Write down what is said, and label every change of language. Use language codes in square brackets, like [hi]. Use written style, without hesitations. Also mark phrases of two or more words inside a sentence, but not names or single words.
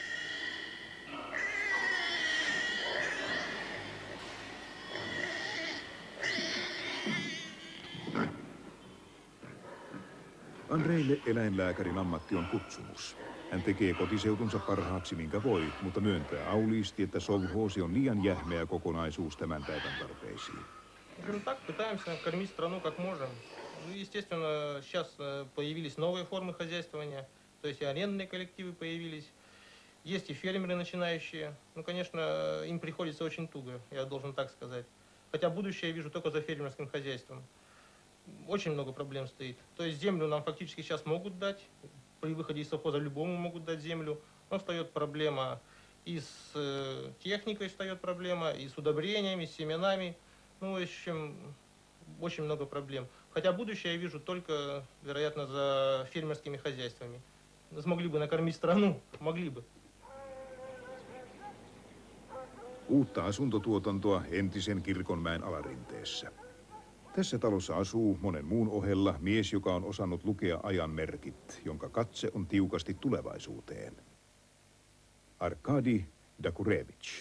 [fi] Andreille eläinlääkärin ammatti on kutsumus. Hän tekee kotiseutunsa parhaaksi minkä voi, mutta myöntää auliisti, että sovhoosi on liian jähmeä kokonaisuus tämän päivän tarpeisiin. [ru] Ну так, пытаемся кормить страну как можем. Ну, естественно, сейчас появились новые формы хозяйствования, то есть и арендные коллективы появились, есть и фермеры начинающие. Ну, конечно, им приходится очень туго, я должен так сказать. Хотя будущее я вижу только за фермерским хозяйством. Очень много проблем стоит. То есть землю нам фактически сейчас могут дать, при выходе из совхоза любому могут дать землю, но встает проблема и с техникой встает проблема, и с удобрениями, с семенами. Ну, в общем, очень много проблем. Хотя будущее я вижу только, вероятно, за фермерскими хозяйствами. Смогли бы накормить страну, могли бы. [fi] Uutta asuntotuotantoa entisen Kirkonmäen alarinteessä. Tässä talossa asuu monen muun ohella mies, joka on osannut lukea ajan merkit, jonka katse on tiukasti tulevaisuuteen. Arkadi Dakurevich.